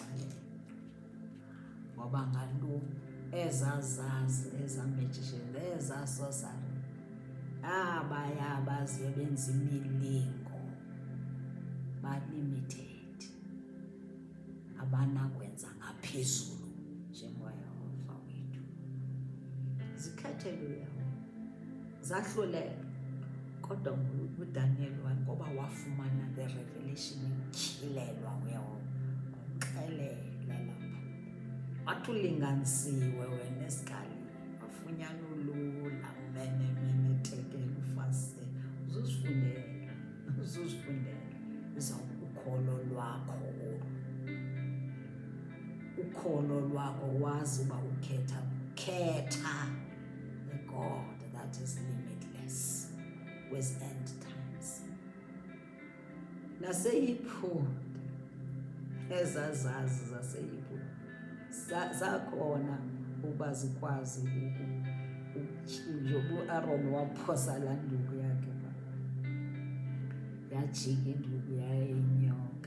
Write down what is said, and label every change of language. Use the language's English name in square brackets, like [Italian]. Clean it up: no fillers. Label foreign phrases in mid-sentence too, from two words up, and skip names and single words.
[Xhosa] Ngoba ngaloo ezazazi, ezamagicians, ezasorcery, abaya baziye benza imilingo, ba-limited. abanakwenza ngaphezulu njengoYehova wethu. Zikhathelwe zahluleka, kodwa uDaniel ngoba wafumana [English] the revelation [Xhosa] etyhilelwa nguYehova, wamxelela lapho wathi ulinganisiwe wena esikali, wafunyana ulula mene tekela ufase. Uzuzifundela ukholo lwakho wazi uba khetha [English] the God that is limitless with end times. [Xhosa] Naseyiphu ezazazi zaseyiphu zakhona uba zikwazi uAron waphosa laa nduku yakhe yajika induku yayinyoka.